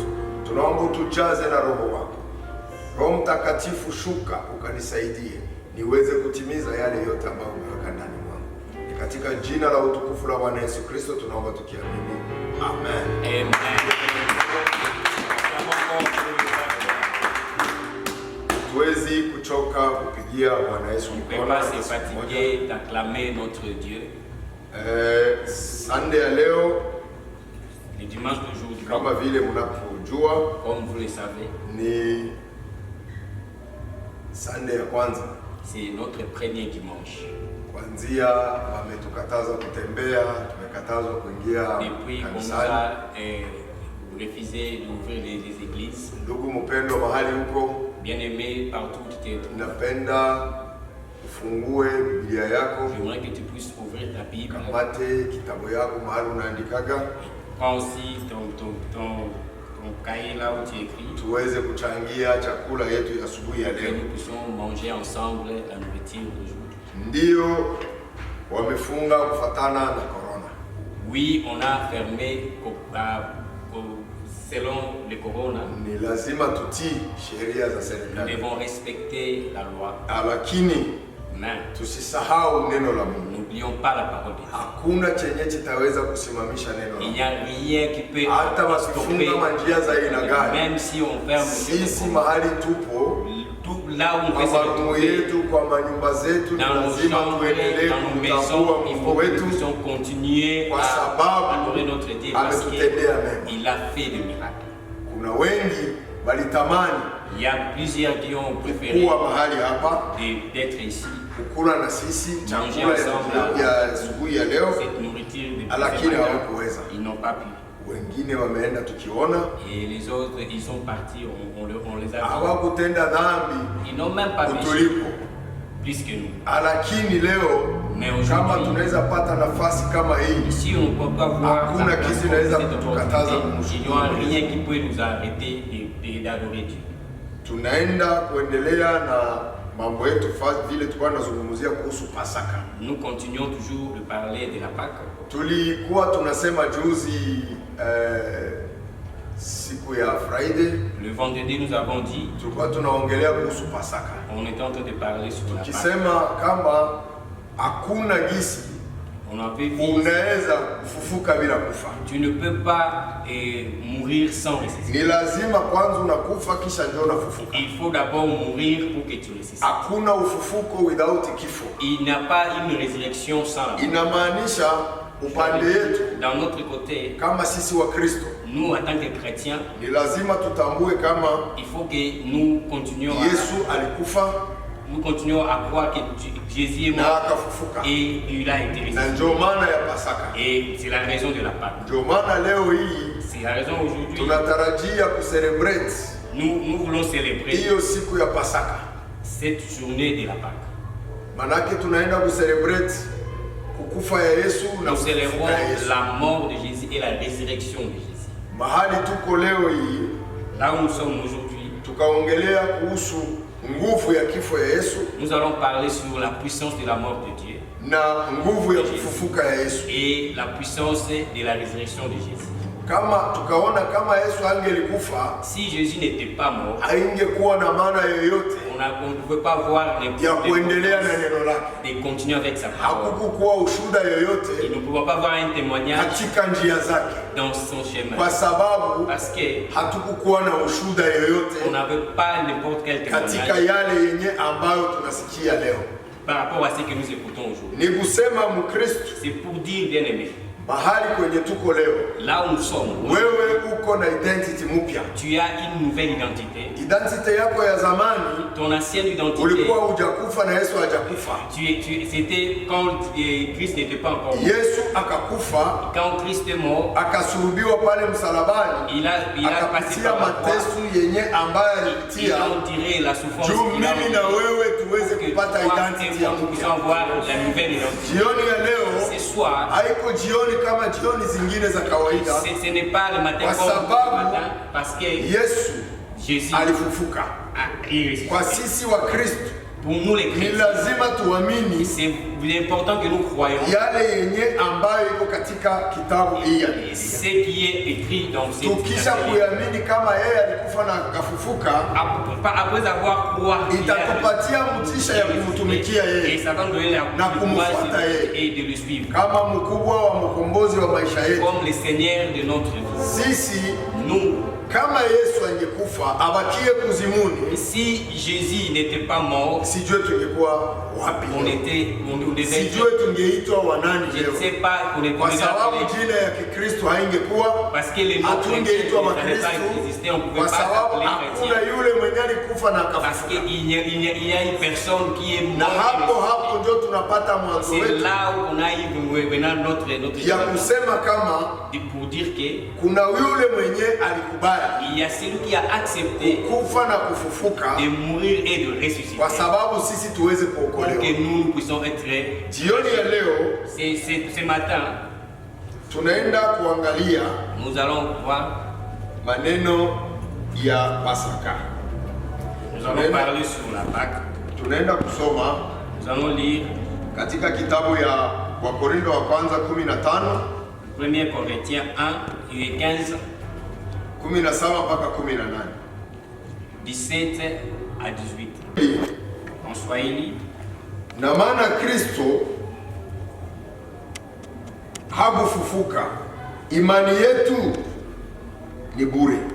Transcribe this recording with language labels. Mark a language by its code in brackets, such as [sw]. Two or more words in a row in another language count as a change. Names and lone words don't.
[sw] Tunaomba utujaze na Roho wako. Roho Mtakatifu, shuka ukanisaidie niweze kutimiza yale yote ambayo umeweka ndani mwangu. Ni katika jina la utukufu la Bwana Yesu Kristo tunaomba tukiamini, amen. Amen. Tuwezi kuchoka kupigia Bwana Yesu [fr] On ne peut [sw] mkono. [fr] pas se fatiguer d'acclamer notre Dieu. [sw] Sunday ya leo, [fr] Le dimanche d'aujourd'hui, [sw] kama vile mnapojua, [fr] comme vous le savez, [sw] ni Sunday ya kwanza. [fr] c'est notre premier dimanche. [sw] Kwanzia wametukataza kutembea, tumekatazwa kuingia [fr] Depuis qu'on nous [sw] kanisani. [fr] a refusé d'ouvrir les églises, [sw] Ndugu mpendwa, mahali huko, [fr] bien-aimé, partout où tu te trouves, [sw] napenda ufungue Biblia yako, [fr] j'aimerais que tu puisses ouvrir ta Bible. [sw] kamate kitabu yako mahali unaandikaga, [fr] Prends aussi ton cahier là où tu écris, [sw] tuweze kuchangia chakula yetu ya asubuhi ya [fr] que [sw] leo. [fr] nous puissions manger ensemble la nourriture d'aujourd'hui. [sw] Ndio wamefunga kufatana na corona. [fr] Oui, on a fermé selon le corona. [sw] Ni lazima tutii sheria za [fr] Nous [sw] serikali, [fr] devons respecter la loi, [sw] lakini [fr] mais [sw] tusisahau neno la Mungu. [fr] n'oublions pas la parole de Dieu. [sw] Hakuna chenye kitaweza kusimamisha neno la [fr] Il [sw] Mungu. [fr] n'y a rien qui peut [sw] Hata [fr] stopper, [sw] wakifunga manjia za aina gani, [fr] même si on ferme [sw] sisi mahali tupo, [fr] tout là où on [sw] kwa [fr] peut se [sw] marumu [fr] retrouver, [sw] yetu, kwa manyumba zetu, ni [fr] dans nos [sw] lazima [fr] chambres, [sw] tuendelee [fr] dans nos [sw] kumtambua [fr] maisons, il [sw] Mungu [fr] faut que nous [sw] wetu, [fr] puissions continuer [sw] kwa [fr] à [sw] sababu [fr] adorer notre Dieu parce [sw] ametutendea mema. [fr] qu'il a fait des miracles. [sw] Kuna wengi walitamani [fr] Il y a plusieurs qui ont préféré [sw] kuwa mahali hapa [fr] d'être ici, [sw] kukula na sisi [fr] Manger [sw] chakula [fr] ensemble. [sw] ya asubuhi ya leo, [fr] cette nourriture de [sw] lakini [fr] ce matin. [sw] hawakuweza. [fr] Ils n'ont pas pu. [sw] Wengine wameenda tukiona, [fr] Et les autres, ils sont partis, on les a vus. [sw] hawakutenda dhambi [fr] Ils n'ont même pas péché [sw] utulipo. [fr] plus que nous. [sw] Lakini leo [fr] Mais [sw] kama [fr] aujourd'hui, [sw] tunaweza pata nafasi kama hii, [fr] si on ne peut pas voir [sw] hakuna [fr] la place [sw] kitu [fr] de [sw] inaweza [fr] cette [sw] kutukataza [fr] opportunité, il n'y [sw] kumshukuru [fr] a [sw] Mungu. [fr] rien qui peut nous arrêter d'adorer Dieu. [sw] Tunaenda kuendelea na mambo yetu vile tulikuwa tunazungumzia kuhusu Pasaka. [fr] Nous continuons toujours de parler de la Pâque. [sw] Tulikuwa tunasema juzi siku ya Friday, [fr] Le vendredi, nous avons dit, [sw] tulikuwa tunaongelea kuhusu Pasaka, [fr] on était en train de parler sur la Pâque. [sw] tukisema kama hakuna gisi [fr] On avait vu, [sw] unaweza kufufuka bila kufa. [fr] tu ne peux pas mourir sans ressusciter. [sw] Ni lazima kwanza unakufa kisha ndio unafufuka. [fr] Il faut d'abord mourir pour que tu ressuscites. [sw] Hakuna ufufuko without kifo. [fr] Il n'y a pas une résurrection sans la mort. [sw] Inamaanisha upande yetu [fr] Dans notre côté, [sw] kama sisi wa Kristo [fr] nous en tant que chrétiens, [sw] ni lazima tutambue kama [fr] il faut que nous continuions [sw] Yesu alikufa [fr] à croire que Jésus est [sw] na [fr] mort [sw] akafufuka, [fr] et il a été [sw] na [fr] ressuscité. [sw] ndio maana ya Pasaka. [fr] Et c'est la raison de la Pâque. [sw] Ndio maana leo hii [fr] C'est la raison aujourd'hui, [sw] tunatarajia kucelebrate [fr] nous voulons célébrer [sw] hiyo siku ya Pasaka. [fr] cette journée de la Pâque. [sw] Manake tunaenda kucelebrate kukufa ya Yesu na [fr] Nous [sw] kufufuka [fr] célébrons [sw] ya Yesu. [fr] la mort de Jésus et la résurrection de Jésus. [sw] Mahali tuko leo hii [fr] Là où nous sommes aujourd'hui, [sw] tukaongelea kuhusu nguvu ya kifo ya Yesu [fr] nous allons parler sur la puissance de la mort de Dieu [sw] na nguvu ya kufufuka ya Yesu. [fr] et la puissance de la résurrection de Jésus. [sw] Kama tukaona kama Yesu angelikufa, [fr] Si Jésus n'était pas mort, [sw] haingekuwa na maana yoyote [fr] on ne pouvait pas voir [sw] ya kuendelea na neno lake. [fr] de continuer avec sa parole. [sw] Hakukuwa ushuhuda [fr] Et [sw] yoyote [fr] nous ne pouvons pas voir un témoignage [sw] katika njia zake, [fr] dans son chemin. [sw] kwa sababu [fr] Parce que [sw] hatukukuwa na ushuhuda [fr] on [sw] yoyote [fr] n'avait pas n'importe quel [sw] katika [fr] témoignage [sw] yale yenye ambayo tunasikia leo. [fr] par rapport à ce que nous écoutons aujourd'hui. [sw] Ni kusema Mkristo, [fr] C'est pour dire, bien aimé, [sw] mahali kwenye tuko leo, [fr] là où nous sommes, [sw] wewe uko na identity mpya. [fr] tu as une nouvelle identité. [sw] Identity yako ya zamani [fr] Ton ancienne identité, [sw] ulikuwa hujakufa na Yesu hajakufa. [fr] c'était quand Christ n'était pas encore mort. [sw] Yesu akakufa, [fr] Quand Christ est mort, [sw] akasulubiwa pale msalabani, [fr] il a passé [sw] akapitia [fr] par la croix. [sw] mateso yenye ambayo [fr] Il [sw] alipitia [fr] a tiré la souffrance [sw] juu [fr] qu'il a [sw] mimi na wewe tuweze [fr] que [sw] kupata [fr] toi [sw] identity [fr] et [sw] ya [fr] moi, nous [sw] mpya. [fr] puissions avoir la nouvelle identité. [sw] Jioni ya leo [fr] Ce soir, [sw] haiko jioni kama jioni zingine za kawaida, [fr] ce n'est pas le matin [sw] Kwa [fr] comme [sw] sababu [fr] le matin, parce que [sw] Yesu [fr] Jésus [sw] alifufuka. [fr] a ressuscité. [sw] Kwa sisi wa Kristo [fr] Pour nous les [sw] ni [fr] chrétiens, [sw] lazima tuamini [fr] c'est important que nous croyons [sw] yale yenye ambayo iko katika kitabu hii ya Biblia. [fr] ce qui est écrit dans cette [sw] Tukisha kuamini kama yeye alikufa na akafufuka, [fr] Après avoir croire [sw] itatupatia mtisha ya kumtumikia [fr] et [sw] yeye [fr] ça va nous donner la [sw] na kumfuata yeye [fr] et de le suivre [sw] kama mkubwa wa mkombozi wa maisha yetu. [fr] comme le Seigneur de notre vie. [sw] Sisi [fr] Nous, [sw] kama Yesu angekufa abakie kuzimuni, [fr] si Jésus n'était pas mort, [sw] sijue tungekuwa wapi [fr] on [sw] leo. [fr] devait [sw] Sijue tungeitwa wanani [fr] je ne [sw] leo, [fr] sais pas, on est [sw] kwa sababu jina ya Kikristo haingekuwa, [fr] parce que les noms [sw] hatungeitwa [fr] chrétiens n'avaient [sw] Wakristo, [fr] pas existé, on ne pouvait [sw] kwa [fr] pas [sw] sababu [fr] s'appeler [sw] hakuna [fr] chrétien. [sw] yule mwenye alikufa na [fr] Parce [sw] akafufuka. [fr] qu'il y a une personne qui est [sw] Na hapo [fr] morte. [sw] hapo ndio tunapata mwanzo [fr] C'est [sw] wetu [fr] là où on a eu maintenant notre [sw] ya kusema kama [fr] pour dire que [sw] kuna yule mwenye alikubali [fr] il y a celui qui a accepté [sw] kufa na kufufuka [fr] de mourir et de ressusciter [sw] kwa sababu sisi tuweze [fr] pour [sw] kuokolewa. [fr] que nous puissions être. [sw] Jioni ya leo [fr] Ce matin, [sw] tunaenda kuangalia [fr] nous allons voir, [sw] maneno ya Pasaka. [fr] nous allons parler sur la Pâque. [sw] Tunaenda kusoma [fr] Nous allons lire [sw] katika kitabu ya Wakorintho wa kwanza 15 [fr] 1 Corinthiens 1, et 15, [sw] 17 mpaka 18. [fr] 17 à 18. En Swahili, [sw] Na maana Kristo hakufufuka, imani yetu ni bure.